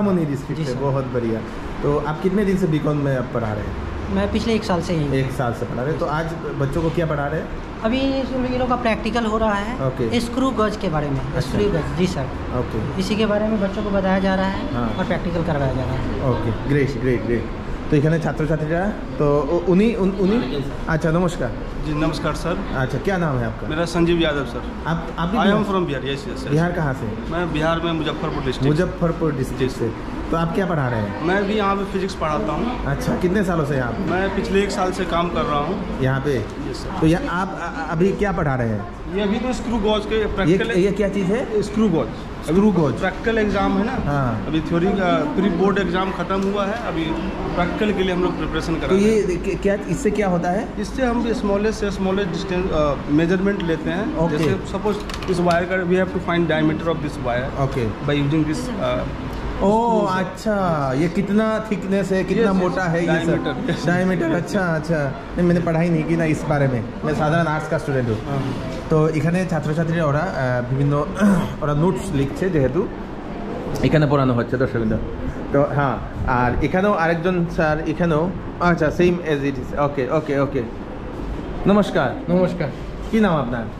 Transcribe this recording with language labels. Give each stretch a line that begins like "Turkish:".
Hindi: Sitamarhi district से, बहुत बढ़िया। तो आप कितने दिन से बीकॉम में अब पढ़ा रहे हैं? मैं पिछले 1 साल से ही हूँ। 1 साल से पढ़ा रहे हैं। तो आज बच्चों को क्या पढ़ा रहे हैं? अभी ये लोग का प्रैक्टिकल हो रहा है। ओके। स्क्रू गज के बारे में। अच्छा। स्क्रू गज, जी सर। ओके इसी के बारे में बच्चों को बताया जा रहा है हाँ। और प्रैक्टिकल करवाया जा रहा है। Okay, great great great. तो
Bangla: এখানে ছাত্রছাত্রীরা তো উনি আচ্ছা, নমস্কার
Hindi: जी नमस्कार सर। अच्छा, क्या नाम है आपका? मेरा संजीव यादव सर। आप भी
English: I am from Bihar. Yes yes sir.
Hindi: Bihar कहाँ से? मैं बिहार में मुजफ्फरपुर डिस्ट्रिक्ट। मुजफ्फरपुर डिस्ट्रिक्ट से। तो आप क्या पढ़ा रहे हैं? मैं भी यहाँ पे फिजिक्स पढ़ाता हूँ। अच्छा, कितने सालों से यहाँ पे? मैं पिछले 1 साल से काम कर रहा हूँ यहाँ पे। Yes sir. तो ये आप अभी क्या पढ़ा रहे हैं? ये अभी तो स्क्रू गॉज के प्रैक्टिकल ये क्या चीज़ है? Screw gauge. Screw gauge practical exam है ना। हाँ। अभी थ्योरी का प्री बोर्ड एग्जाम खत्म हुआ है, अभी प्रैक्टिकल के लिए हम लोग प्रिपरेशन कर तो रहे हैं। ये क्या, इससे क्या होता है? इससे हम स्मॉलेस्ट से स्मॉलेस्ट डिस्टेंस मेजरमेंट लेते हैं।
English: Okay.
Hindi: जैसे सपोज इस वायर का
English: we have to find diameter of this wire
Hindi: okay.
English: By using this.
Hindi: ओह अच्छा, ये कितना थिकनेस है, कितना
English: Yes,
Hindi: मोटा है ये सब?
English: diameter, yes.
Hindi: डायमीटर। अच्छा अच्छा, नहीं मैंने पढ़ाई नहीं की ना इस बारे में, मैं साधारण आर्ट्स का स्टूडेंट हूँ।
Bangla: তো এখানে ছাত্রছাত্রীরা ওরা বিভিন্ন ওরা নোটস লিখছে, যেহেতু এখানে পড়ানো হচ্ছে দর্শকবৃন্দ। তো হ্যাঁ, আর এখানেও আরেকজন স্যার, এখানেও আচ্ছা
English: Same as it is.
Bangla: ওকে ওকে ওকে, নমস্কার। নমস্কার, কি নাম আপনার?